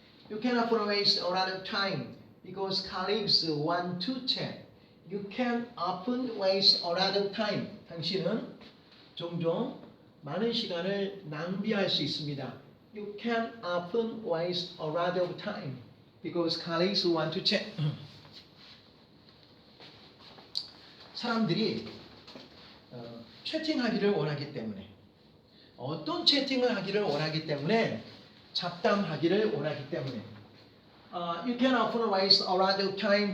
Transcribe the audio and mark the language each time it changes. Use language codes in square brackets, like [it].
[en] You can often waste a lot of time because colleagues want to chat. You can often waste a lot of time. [ko] 당신은 종종 많은 시간을 낭비할 수 있습니다. [en] You can often waste a lot of time. Because colleagues want to chat. [ko] 사람들이 채팅하기를 원하기 때문에 어떤 채팅을 하기를 원하기 때문에 잡담하기를 원하기 때문에 [en] You can often waste a lot of time.